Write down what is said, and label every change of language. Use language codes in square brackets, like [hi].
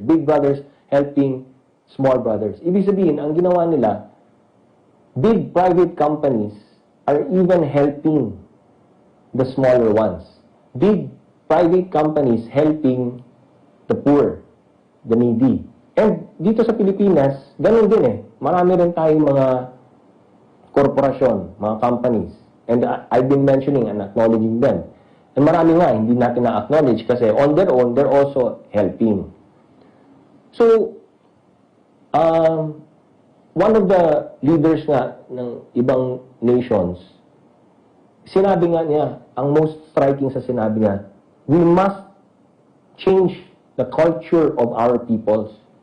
[en] Big brothers helping small brothers. [tl] Ibig sabihin, ang ginawa nila, [en] big private companies are even helping the smaller ones. Big private companies helping the poor, the needy. [tl] And dito sa Pilipinas, ganun din eh. Marami rin tayong mga korporasyon, mga companies. [en] And I've been mentioning and acknowledging them. And [tl] marami nga, hindi natin na-acknowledge kasi [en] on their own, they're also helping. So, one of the leaders nga ng ibang nations, [tl] sinabi nga niya, [en] ang most striking [tl] sa sinabi niya, [en] we must change the culture of our peoples.